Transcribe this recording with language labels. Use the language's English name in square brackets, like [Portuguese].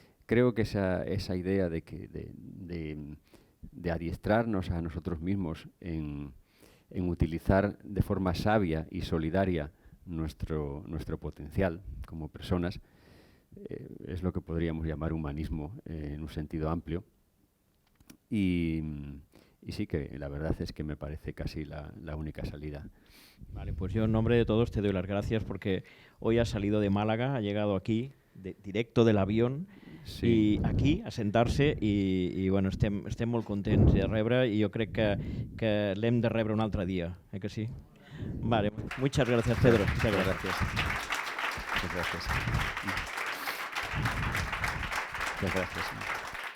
[Spanish] Creo que esa idea de adiestrarnos a nosotros mismos en utilizar de forma sabia y solidaria nuestro potencial como personas es lo que podríamos llamar humanismo en un sentido amplio. Y sí que la verdad es que me parece casi la única salida. Vale, pues yo en nombre de todos te doy las gracias porque hoy has salido de Málaga, ha llegado aquí, directo del avión, sí. [Catalan] I aquí a sentar-se i bueno, estem molt contents de rebre i jo crec que l'hem de rebre un altre dia, que sí? [Spanish] Vale, muchas gracias, Pedro. Muchas gracias. Muchas gracias. Muchas gracias.